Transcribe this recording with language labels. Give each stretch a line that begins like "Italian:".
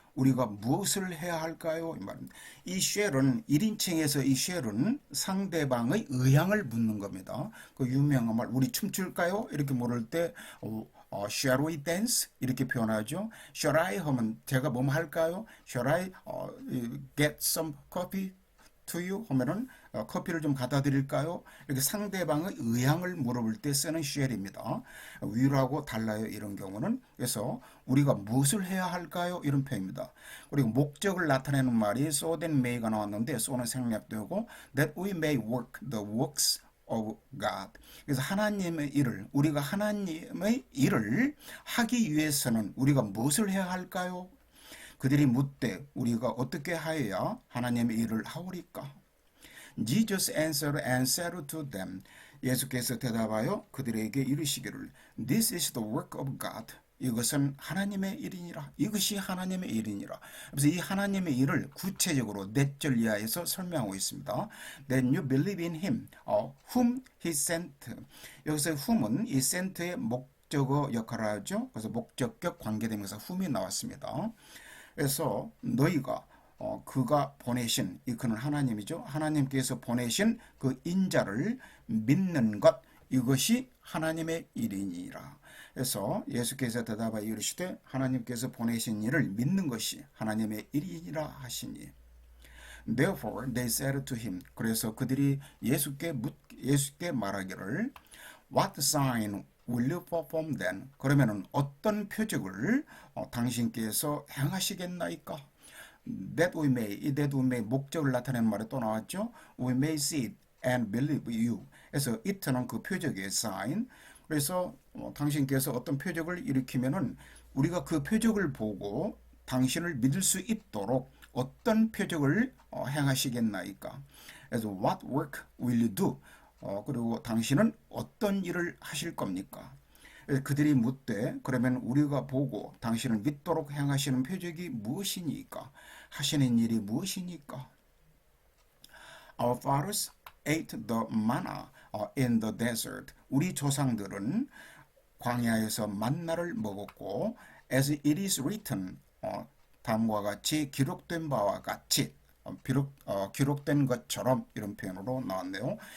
Korean: 우리가 무엇을 해야 할까요? 이 shall은 1인칭에서 이 shall은 상대방의 의향을 묻는 겁니다. 그 유명한 말 우리 춤출까요? 이렇게 물을 때
English: shall we dance?
Korean: 이렇게 표현하죠.
English: Shall I
Korean: 하면 제가 뭐 할까요?
English: Shall I get some coffee to you?
Korean: 하면은 커피를 좀 갖다 드릴까요? 이렇게 상대방의 의향을 물어볼 때 쓰는 shall입니다. 위로하고 달라요 이런 경우는. 그래서 우리가 무엇을 해야 할까요? 이런 표현입니다. 그리고 목적을 나타내는 말이 so that may가 나왔는데 so는 생략되고
English: that we may work the works of God.
Korean: 그래서 하나님의 일을 우리가 하나님의 일을 하기 위해서는 우리가 무엇을 해야 할까요? 그들이 묻되 우리가 어떻게 하여야 하나님의 일을 하오리까?
English: Jesus answered and said to them.
Korean: 예수께서 대답하여 그들에게 이르시기를
English: This is the work of God.
Korean: 이것은 하나님의 일이니라. 이것이 하나님의 일이니라. 그래서 이 하나님의 일을 구체적으로 넷 절 이하에서 설명하고 있습니다.
English: Then you believe in him, whom he sent.
Korean: 여기서 whom은 이 sent의 목적어 역할을 하죠. 그래서 목적격 관계되면서 whom이 나왔습니다. 그래서 너희가 그가 보내신 이 그는 하나님이죠. 하나님께서 보내신 그 인자를 믿는 것 이것이 하나님의 일이니라. 그래서 예수께서 대답하여 이르시되 하나님께서 보내신 일을 믿는 것이 하나님의 일이니라 하시니.
English: Therefore they said to him.
Korean: 그래서 그들이 예수께 말하기를
English: What sign will you perform then?
Korean: 그러면은 어떤 표적을 당신께서 행하시겠나이까?
English: That we may, 이 that we may
Korean: 목적을 나타내는 말이 또 나왔죠.
English: We may see it and believe you.
Korean: 그래서 it는 그 표적의 sign. 그래서 당신께서 어떤 표적을 일으키면은 우리가 그 표적을 보고 당신을 믿을 수 있도록 어떤 표적을 행하시겠나이까?
English: 그래서 what work will you do?
Korean: 그리고 당신은 어떤 일을 하실 겁니까? 그들이 묻되 그러면 우리가 보고 당신을 믿도록 행하시는 표적이 무엇이니까? 하시는 일이 무엇이니까?
English: Our fathers ate the manna in the desert.
Korean: 우리 조상들은 광야에서 만나를 먹었고
English: as it is written
Korean: 다음과 같이 기록된 바와 같이 기록된 것처럼 이런 표현으로 나왔네요.